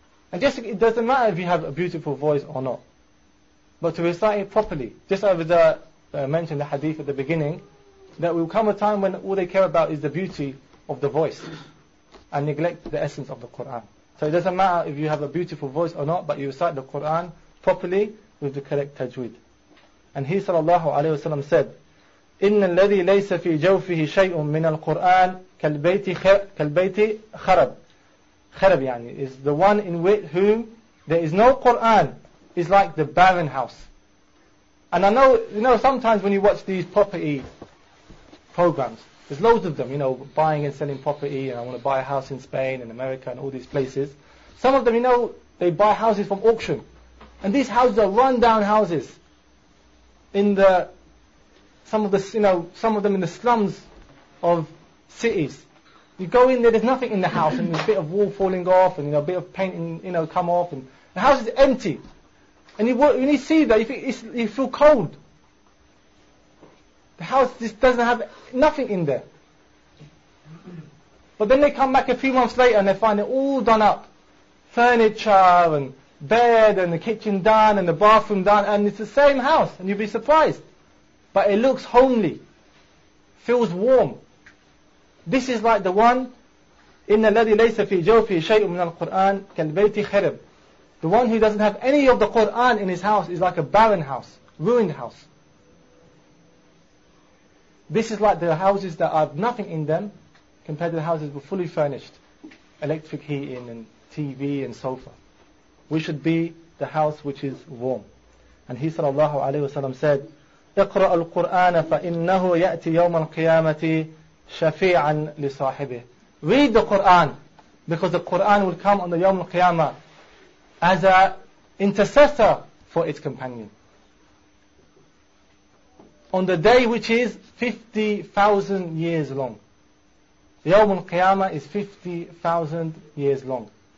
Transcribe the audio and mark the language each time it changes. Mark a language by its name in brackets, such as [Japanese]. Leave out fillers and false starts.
[English] And it doesn't matter if you have a beautiful voice or not, but to recite it properly. Just over the mentioned the hadith at the beginning, that will come a time when all they care about is the beauty of the voice and neglect the essence of the Quran. So it doesn't matter if you have a beautiful voice or not, but you recite the Quran properly with the correct tajweed. [Arabic] And he sallallahu alayhi wa sallam said, إِنَّ الَّذِي لَيْسَ فِي جَوْفِهِ شَيْءٌ مِّنَ الْقُرْآنِ كَالْبَيْتِ خَرَبٍ. [English] Kharab yani is the one in whom there is no Quran, is like the barren house. And I know, sometimes when you watch these property programs, there's loads of them, buying and selling property, and I want to buy a house in Spain and America and all these places. Some of them, they buy houses from auction. And these houses are run-down houses. Some of them in the slums of cities. You go in there's nothing in the house, and there's a bit of wall falling off, and a bit of painting, come off, and the house is empty. And when you see that, you feel cold. The house just doesn't have nothing in there. But then they come back a few months later and they find it all done up. Furniture and bed and the kitchen done and the bathroom done, and it's the same house, and you'll be surprised. But it looks homely, feels warm. This is like the one, [Arabic] إِنَّ الَّذِي لَيْسَ فِي جَوْفِهِ شَيْءٌ مِّنَ الْقُرْآنِ كَالْبَيْتِ خَرَبٍ. [English] The one who doesn't have any of the Quran in his house is like a barren house, ruined house. This is like the houses that have nothing in them compared to the houses that were fully furnished. Electric heating and TV and sofa. We should be the house which is warm. [Arabic] And he sallallahu alayhi wa sallam said, اقرأ القرآن فإنه يأتي يوم القيامة شفيعا لصاحبه. [English] Read the Quran, because the Quran will come on the Yawm al-Qiyamah as an intercessor for its companion. On the day which is 50,000 years long. Yawm al-Qiyamah is 50,000 years long.